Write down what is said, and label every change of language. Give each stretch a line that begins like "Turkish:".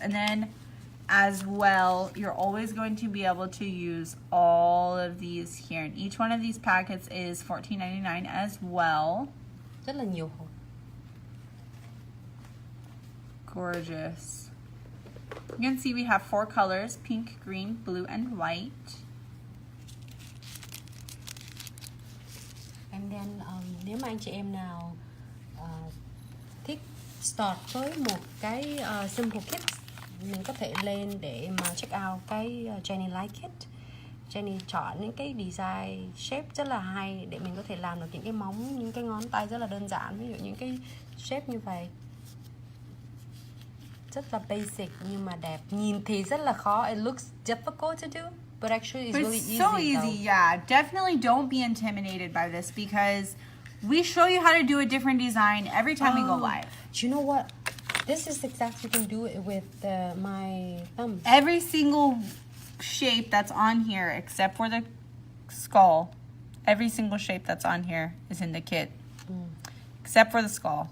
English: And then as well, you're always going to be able to use all of these here. And each one of these packets is $14.99 as well.
Vietnamese: Rất là nhiều hộp.
English: Gorgeous. You can see we have 4 colors: pink, green, blue, and white.
Vietnamese: And then nếu mà anh chị em nào thích start với một cái simple kit, mình có thể lên để mà check out cái Jenny Light Kit. Jenny chọn những cái design shape rất là hay để mình có thể làm được những cái móng, những cái ngón tay rất là đơn giản. Ví dụ những cái shape như vậy, rất là basic nhưng mà đẹp. Nhìn thì rất là khó.
English: It looks difficult to do, but actually it's But really it's easy. so easy, yeah. Definitely don't be intimidated by this because we show you how to do a different design every time we go live. Do you know what? This is exactly, you can do it with my thumbs. Every single shape that's on here except for the skull, every single shape that's on here is in the kit. Except for the skull.